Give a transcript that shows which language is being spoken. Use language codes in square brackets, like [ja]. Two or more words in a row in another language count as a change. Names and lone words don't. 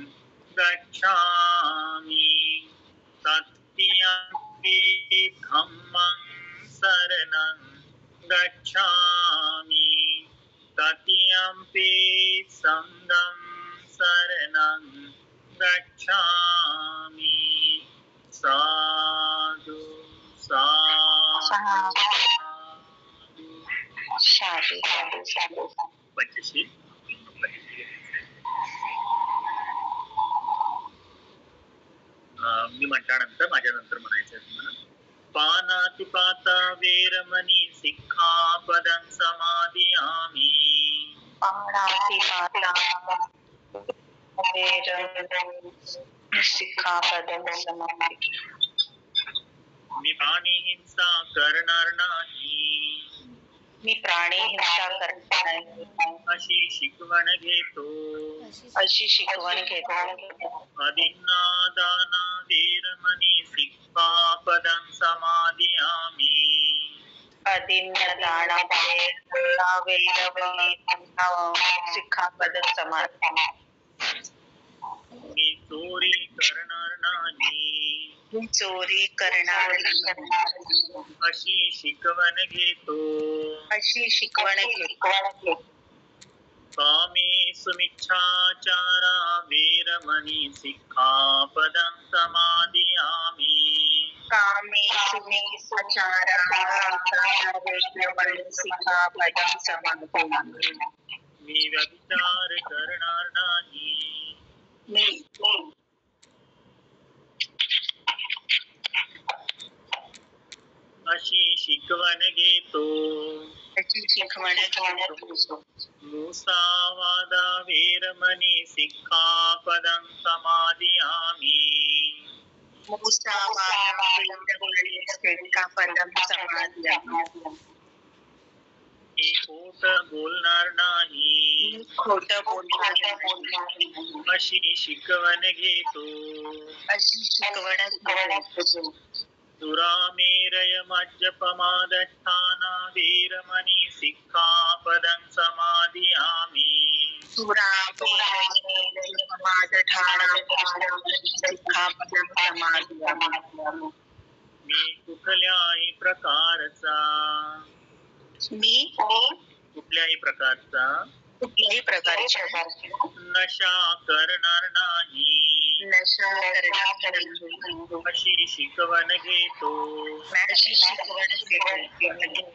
[pi] गच्छामि, तृतीयंपि धम्मं शरणं गच्छामि, तृतीयंपि संघं शरणं गच्छामि। साधु साधु। [mr] पंचशील मी म्हटल्यानंतर माझ्यानंतर म्हणायचं आहे तुम्हाला. [pi] पानातिपाता वेरमणी सिक्खापदं समादियामि। पानातिपाता वेरमणी सिक्खापदं समादियामि। [mr] मी प्राणी हिंसा करणार नाही, मी प्राणी हिंसा करणार नाही अशी शिकवण घेतो, अशी शिकवण घेतो। [pi] अदिन्नादाना वेरमणी सिक्खापदं समादियामि। अदिन्नादाना वेरमणी सिक्खापदं समादियामि। [mr] मी चोरी करणार नाही, चोरी करणार नाही अशी शिकवण घेतो, अशी शिकवण घेतो। [pi] कामे सुमिच्छाचारा वेरमणी सिक्खापदं समादियामि। कामे सुमिच्छाचारा वेरमणी सिक्खापदं समादियामि। [mr] मी व्यभिचार करणार नाही, अशी शिकवण घेतो, अशी शिकवण घेतो। [pi] मुसावादा वेरमणी सिक्खापदं समादियामि। मुसावादा वेरमणी सिक्खापदं समादियामि। [mr] मी खोट बोलणार नाही, खोट बोलणार नाही अशी शिकवण घेतो, अशी शिकवण घेतो। [pi] दुरामेरय मज्जपमादस्थाना वेरमणी सिक्खापदं समादियामि। दुरामेरय मज्जपमादस्थाना सिक्खापदं समादियामि। [mr] मी कुठल्याही प्रकारचा, मी कुठल्याही प्रकारचा नशा करणार नाही, नशा करणार नाही अशी शिकवण घेतो, अशी शिकवण घेतो।